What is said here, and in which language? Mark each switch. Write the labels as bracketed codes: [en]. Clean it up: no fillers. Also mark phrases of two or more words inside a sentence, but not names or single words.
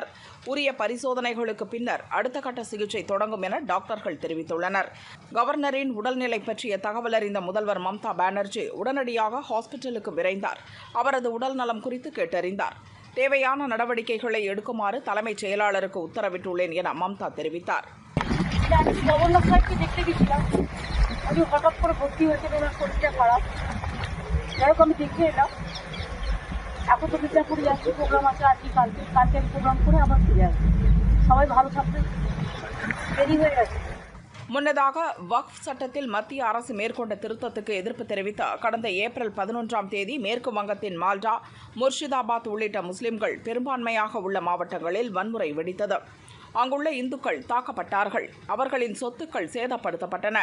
[ta] உரிய பரிசோதனைகளுக்கு பின்னர் அடுத்த கட்ட சிகிச்சை தொடங்கும் என டாக்டர்கள் தெரிவித்துள்ளனர். கவர்னரின் உடல்நிலை பற்றிய தகவல் அறிந்த முதல்வர் மம்தா பானர்ஜி உடனடியாக ஹாஸ்பிட்டலுக்கு விரைந்தார். அவரது உடல் நலம் குறித்து கேட்டறிந்தார். தேவையான நடவடிக்கைகளை எடுக்குமாறு தலைமைச் செயலாளருக்கு உத்தரவிட்டுள்ளேன் என மம்தா தெரிவித்தார். [bn] আমি হঠাৎ করে ভর্তি হয়েছে, আমার শরীরটা খারাপ, যাই হোক আমি দেখে এলাম। এখন তো মির্জাপুরে যাচ্ছি, প্রোগ্রাম আছে আজকে কালকে আমি প্রোগ্রাম করে আবার ফিরে আসবো। সবাই ভালো থাকবে, দেরি হয়ে গেছে। [ta] முன்னதாக வக்ஃப் சட்டத்தில் மத்திய அரசு மேற்கொண்ட திருத்தத்துக்கு எதிர்ப்பு தெரிவித்து கடந்த ஏப்ரல் 11ஆம் தேதி மேற்கு வங்கத்தின் மால்டா, முர்ஷிதாபாத் உள்ளிட்ட முஸ்லிம்கள் பெரும்பான்மையாக உள்ள மாவட்டங்களில் வன்முறை வெடித்தது. அங்குள்ள இந்துக்கள் தாக்கப்பட்டார்கள். அவர்களின் சொத்துக்கள் சேதப்படுத்தப்பட்டன.